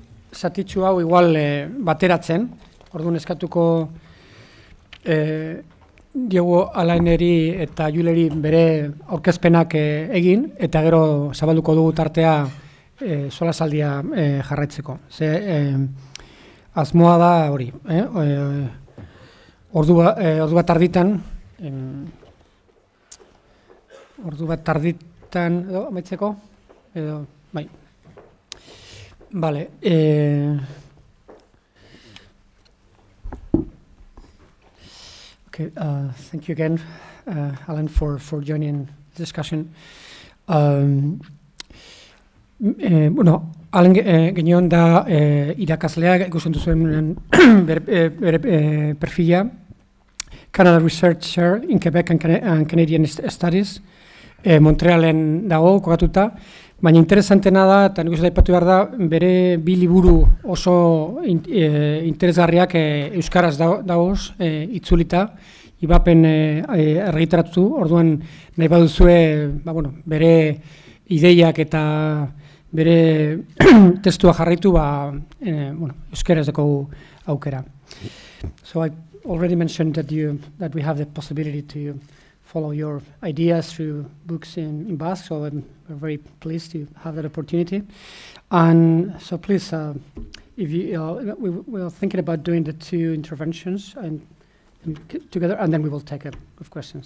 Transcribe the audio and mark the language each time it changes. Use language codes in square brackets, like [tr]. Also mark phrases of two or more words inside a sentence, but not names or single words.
[eu] zatitxu hau igual bateratzen, orduan eskatuko Diego Alaineri eta Juleri bere aurkezpenak egin, eta gero zabalduko dugu tartea solasaldia jarraitzeko. Ze asmoa da hori, ordu bat tarditan, edo, amaitzeko, edo, bai. Vale, [en] okay, thank you again, Alan, for joining the discussion. [eu] Bueno, Alan Gagnon da irakaslea, ikusten duzuen bere perfila, [en] Canada Researcher in Quebec and Canadian Studies, [eu] Montrealen dago, kokatuta, baina interesantena da, eta nik uste aipatu behar da, bere bi liburu oso interesgarriak euskaraz dagoz, itzulita, ibapen argitaratu, orduan nahi baduzue, bere ideiak eta bere testua jarraitu, euskaraz dago aukera. [en] So I already mentioned that we have the possibility to follow your ideas through books in Basque, so I'm very pleased to have that opportunity. And so please, if you, we are thinking about doing the two interventions and together, and then we will take up questions.